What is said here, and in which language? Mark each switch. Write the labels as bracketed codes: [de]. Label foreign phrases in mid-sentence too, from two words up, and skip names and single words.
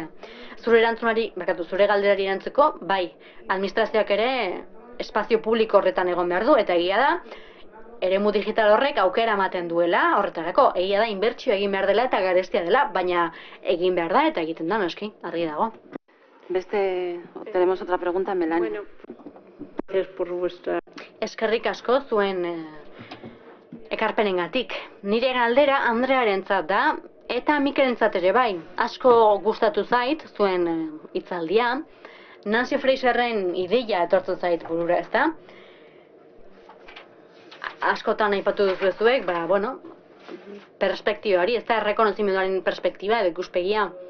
[eu] Zure galderari erantzeko, bai, administrazioak ere espazio publiko horretan egon behar du, eta egia da, eremu digital horrek aukera ematen duela horretarako. Egia da, inbertsio egin behar dela eta garestia dela, baina egin behar da eta egiten da, noski, argi dago. [es] Tenemos otra pregunta, Melanie. Bueno, gracias por vuestra... [eu] Eskerrik asko zuen ekarpenengatik. Nire galdera Andrearentzat da eta Mikelentzat ere bai. Asko gustatu zait zuen hitzaldia. Nancy Fraserren ideia etortzen zait burura, ezta? Askotan aipatu duzuek, perspektibari, ez da, errekonozimenduaren perspektiba edo ikuspegia.